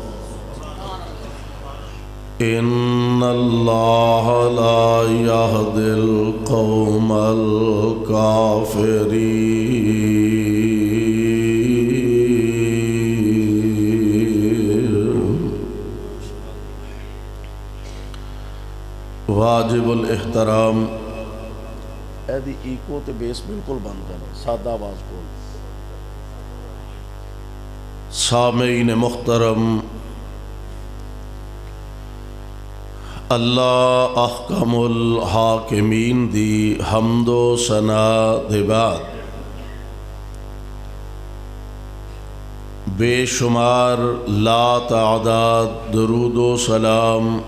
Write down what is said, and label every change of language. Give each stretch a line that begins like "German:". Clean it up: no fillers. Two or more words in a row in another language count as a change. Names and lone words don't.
Arabic: إن الله لا يهدي القوم الكافرين۔
Punjabi: واجب الاحترام ایدی ایکو تے بیس بالکل بند کرو، سادہ آواز بول۔ سامعین محترم، اللہ
Arabic: احکم الحاکمین
Punjabi: دی حمد و ثنا دے بعد بے شمار لا تعداد درود و سلام